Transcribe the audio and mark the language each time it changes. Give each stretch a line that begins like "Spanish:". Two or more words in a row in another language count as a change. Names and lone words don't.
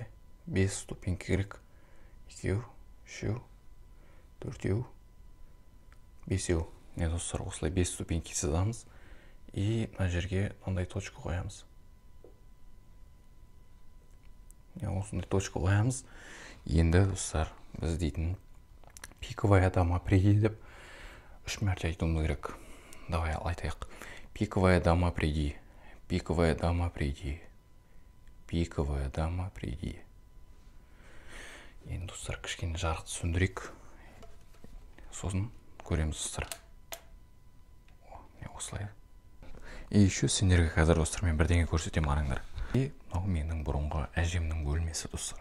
Kazakh: 5 ступенька керек. 2, 3, 4, 5. Не достар, осылай 5 ступеньки сызамыз. И мына жерге мындай точка қоямыз. Осындай точка қоямыз. Енді достар, біз дейтін
Russian: пиковая дама приди
Kazakh: деп 3 мәрте айтуымыз керек. Давай айтайық.
Russian: Пиковая дама приди. Пиковая дама приди. Пиковая дама приди.
Kazakh: Енді достар, кішкене жарықты сөндірейік. Сосын көреміз достар. Осылай.
Russian: И еще
Kazakh: сендерге қазір достар мен бірдеңе көрсетем, қараңдар. И мынау менің бұрынғы әжемнің бөлмесі достар.